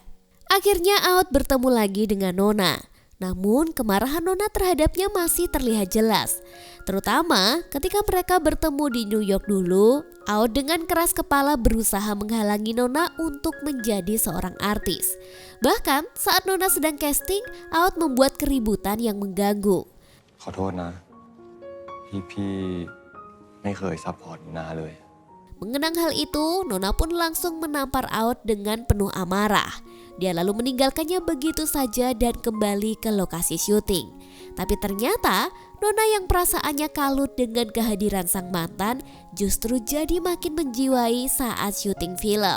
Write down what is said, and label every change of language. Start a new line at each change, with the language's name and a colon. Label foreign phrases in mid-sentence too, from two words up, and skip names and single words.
Indonesian: Akhirnya Aot bertemu lagi dengan Nona. Namun kemarahan Nona terhadapnya masih terlihat jelas. Terutama ketika mereka bertemu di New York dulu, Aot dengan keras kepala berusaha menghalangi Nona untuk menjadi seorang artis. Bahkan saat Nona sedang casting, Aot membuat keributan yang mengganggu.
Thai: ขอโทษนะพี่ไม่เคยซัพพอร์ตนาเลย
Indonesian: Mengenang hal itu, Nona pun langsung menampar Aot dengan penuh amarah. Dia lalu meninggalkannya begitu saja dan kembali ke lokasi syuting. Tapi ternyata Nona yang perasaannya kalut dengan kehadiran sang mantan justru jadi makin menjiwai saat syuting film.